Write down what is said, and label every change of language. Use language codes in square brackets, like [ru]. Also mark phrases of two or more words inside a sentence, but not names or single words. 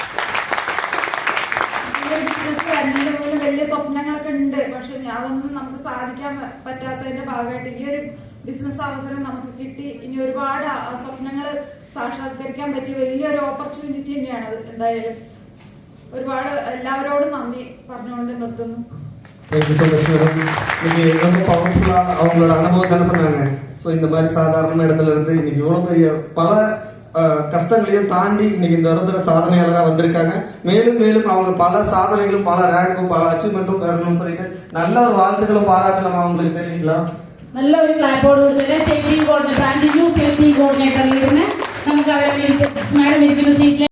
[ml] ബിസിനസ് വരുന്നതിന്റെ മുന്നിൽ വലിയ സ്വപ്നങ്ങളൊക്കെ ഉണ്ട്, പക്ഷെ അതൊന്നും നമുക്ക് സാധിക്കാൻ പറ്റാത്തതിന്റെ ഭാഗമായിട്ട് ഈ ഒരു ബിസിനസ് അവസരം നമുക്ക് കിട്ടി. ഇനി ഒരുപാട് സ്വപ്നങ്ങൾ സാക്ഷാത്കരിക്കാൻ പറ്റിയ വലിയൊരു ഓപ്പർച്യൂണിറ്റി തന്നെയാണ് അത്. എന്തായാലും ഒരുപാട് എല്ലാവരോടും നന്ദി പറഞ്ഞുകൊണ്ട് നിർത്തുന്നു. [ta] அவங்களோட அனுபவம் தானே சொன்னாங்க. ஸோ இந்த மாதிரி சாதாரண இடத்துல இருந்து இன்னைக்கு இவ்வளவு பெரிய பல கஷ்டங்களையும் தாண்டி இன்னைக்கு இந்த இடத்துல சாதனையாளராக வந்திருக்காங்க. மேலும் மேலும் அவங்க பல சாதனைகளும் பல ரேங்கும் பல அச்சீவ்மெண்ட்டும் பெறணும்னு சொல்லிட்டு நல்ல ஒரு வாழ்த்துக்களும் பாராட்டலாம் அவங்களுக்கு தெரியுங்களா? [ml] നല്ല ഒരു ക്ലാപ്പോട് തന്നെ [en] safety coordinator [ml] നമുക്ക് അവരെ മാഡം ഇരിക്കുന്ന സീറ്റിൽ